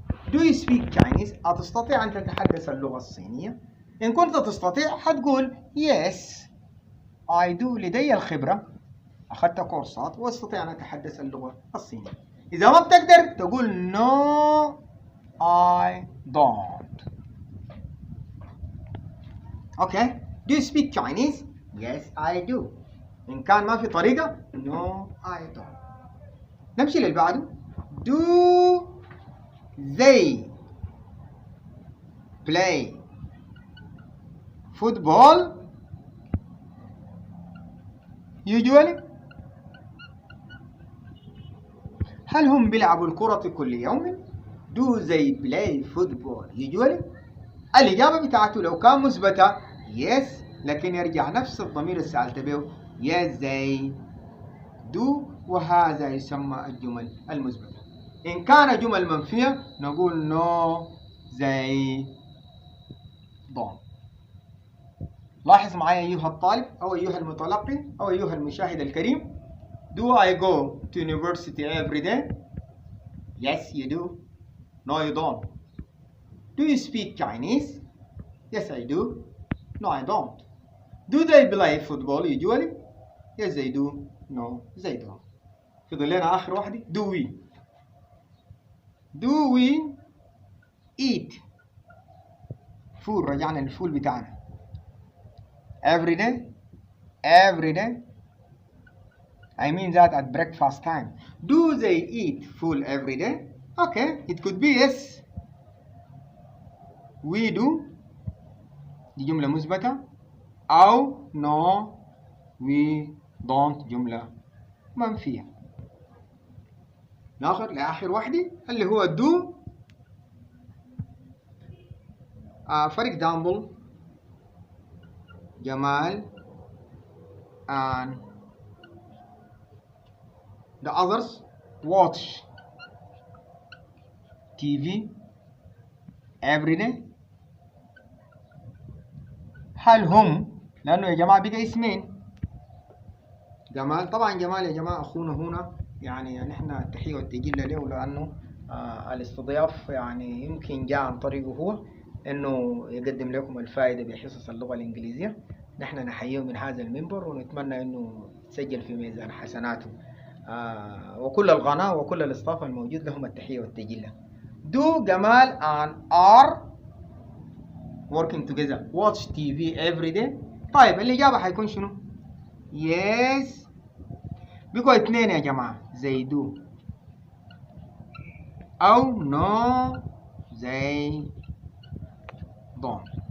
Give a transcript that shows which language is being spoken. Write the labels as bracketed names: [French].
[English] Do you speak Chinese؟ [Arabic] أتستطيع أن تتحدث اللغة الصينية؟ إن كنت تستطيع حتقول [English] yes I do، [Arabic] لدي الخبرة، أخذت كورسات وأستطيع أن أتحدث اللغة الصينية. إذا ما بتقدر تقول [English] no I don't. Okay. Do you speak Chinese؟ Yes I do. [Arabic] إن كان ما في طريقة [English] no I don't. [Arabic] نمشي للي بعده. [English] Do they play football usually؟ [Arabic] هل هم بيلعبوا الكرة كل يوم؟ [English] Do they play football usually؟ [Arabic] الإجابة بتاعته لو كان مثبتة yes، لكن يرجع نفس الضمير اللي سألت به [English] yes they do، [Arabic] وهذا يسمى الجمل المثبتة. إن كان جمل منفية نقول [English] no they don't. [Arabic] لاحظ معي أيها الطالب أو أيها المتلقي أو أيها المشاهد الكريم. [English] Do I go to university every day؟ Yes you do. No you don't. Do you speak Chinese؟ Yes I do. No I don't. Do they play football usually؟ Yes they do. No they don't. [Arabic] فضل لنا آخر واحدة. [English] Do we eat food؟ [Arabic] رجعنا للفول بتاعنا. [English] Every day I mean that at breakfast time. Do they eat food every day؟ Okay, it could be yes we do، [Arabic] دي جملة مثبتة، [English] أو no we don't [Arabic] جملة منفية. ناخذ لآخر واحدة اللي هو do. [English] for example Jamal and the others watch TV every day. [Arabic] هل هم، لأنه يا جماعة بقى اسمين جمال، طبعا جمال يا جماعة أخونا هنا يعني نحن التحية والتجلة له، لأنه الاستضياف يعني يمكن جاء عن طريقه هو إنه يقدم لكم الفائدة بحصص اللغة الإنجليزية. نحن نحييه من هذا المنبر ونتمنى إنه يسجل في ميزان حسناته. وكل القناة وكل الاستاف الموجود لهم التحية والتجلة. [English] Do Jamal and are working together watch TV every day؟ [Arabic] طيب الإجابة حيكون شنو؟ [English] yes. [Arabic] بقوا اثنين يا جماعة [English] they do، [Arabic] أو [English] no they don't.